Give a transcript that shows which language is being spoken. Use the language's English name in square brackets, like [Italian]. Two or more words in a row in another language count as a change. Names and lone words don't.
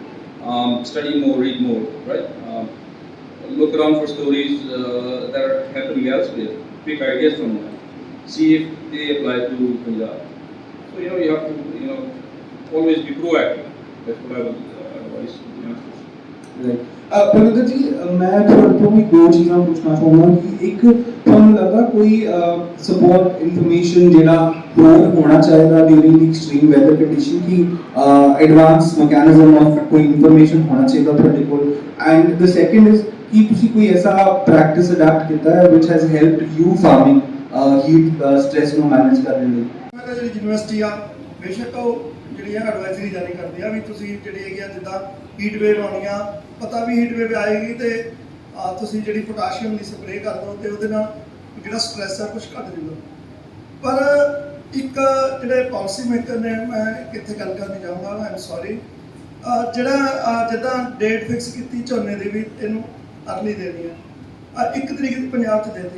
[English] Study more, read more, right? Look around for stories that are happening elsewhere. Pick ideas from them. See if they apply to Punjab. So you have to always be proactive. That's what I would advise to youngsters. Right. [Hindi] प्रगति जी मैं थोड़ा तो भी दो चीज़ां पूछना चाहूँगा कि एक [Punjabi] ਤੁਹਾਨੂੰ ਲੱਗਾ ਕੋਈ [English] support information [Punjabi] ਜਿਹੜਾ ਹੋਰ ਹੋਣਾ ਚਾਹੀਦਾ [English] during the extreme weather condition कि advanced mechanism of ਕੋਈ information [Punjabi] ਹੋਣਾ ਚਾਹੀਦਾ ਤੁਹਾਡੇ ਕੋਲ [English] and the second is कि [Punjabi] ਤੁਸੀਂ ਕੋਈ ਐਸਾ [English] practice adapt [Punjabi] ਕੀਤਾ ਹੈ [English] which has helped you farming heat stress ਨੂੰ manage [Punjabi] ਕਰਨ ਲਈ ਮੈਂ ਤਾਂ ਜਿਹੜੀ ਯੂਨੀਵਰਸਿਟੀ ਆ ਬੇਸ਼ੱਕ ਉਹ ਜਿਹੜੀ ਆ ਐਡਵਾਈਜ਼ਰੀ ਜਾਰੀ ਕਰਦੀ ਆ ਵੀ ਤੁਸੀਂ ਜਿਹੜੀ ਹੈਗੀ ਆ ਜਿੱਦਾਂ [English] heat wave [Punjabi] ਆਉਣੀ ਆ ਪਤਾ ਵੀ [English] heat wave [Punjabi] ਆਏਗੀ ਤੇ ਤੁਸੀਂ ਜਿਹੜੀ ਪੋਟਾਸ਼ੀਅਮ ਦੀ ਸਪਰੇਅ ਕਰ ਦਿਓ ਤੇ ਉਹਦੇ ਨਾਲ ਜਿਹੜਾ ਸਟ੍ਰੈਸ ਆ ਕੁਝ ਘੱਟ ਜੂਗਾ ਪਰ ਇੱਕ ਜਿਹੜੇ [English] policy maker [Punjabi] ਨੇ ਮੈਂ ਕਿੱਥੇ ਗੱਲ ਕਰਨੀ ਚਾਹੂੰਗਾ [English] I am sorry [Punjabi] ਜਿਹੜਾ ਜਿੱਦਾਂ [English] date fix [Punjabi] ਕੀਤੀ ਝੋਨੇ ਦੀ ਵੀ ਇਹਨੂੰ ਅਰਲੀ ਦੇਣੀ ਆ 1 ਤਰੀਕ ਦੀ ਪੰਜਾਬ 'ਚ ਦੇ ਦਿੱਤੀ